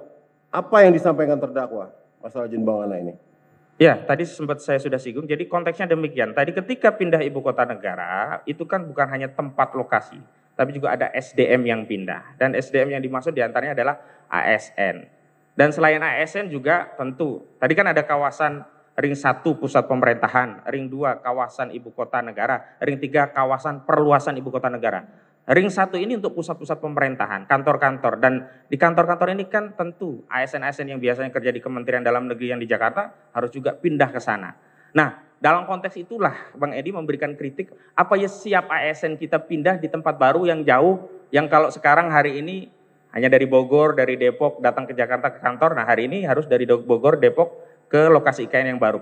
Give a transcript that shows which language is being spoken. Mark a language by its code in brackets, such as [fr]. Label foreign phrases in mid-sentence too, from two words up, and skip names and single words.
[id] Apa yang disampaikan terdakwa masalah jin buang anak ini? Ya, tadi sempat saya sudah singgung. Jadi konteksnya demikian. Tadi ketika pindah ibu kota negara, itu kan bukan hanya tempat lokasi, tapi juga ada SDM yang pindah. Dan SDM yang dimaksud diantaranya adalah ASN. Dan selain ASN juga tentu, tadi kan ada kawasan ring 1 pusat pemerintahan, ring 2 kawasan ibu kota negara, ring 3 kawasan perluasan ibu kota negara. Ring 1 ini untuk pusat-pusat pemerintahan, kantor-kantor, dan di kantor-kantor ini kan tentu ASN-ASN yang biasanya kerja di Kementerian Dalam Negeri yang di Jakarta harus juga pindah ke sana. Nah, dalam konteks itulah Bang Edi memberikan kritik, apa ya siap ASN kita pindah di tempat baru yang jauh, yang kalau sekarang hari ini hanya dari Bogor, dari Depok datang ke Jakarta ke kantor, nah hari ini harus dari Bogor, Depok ke lokasi IKN yang baru.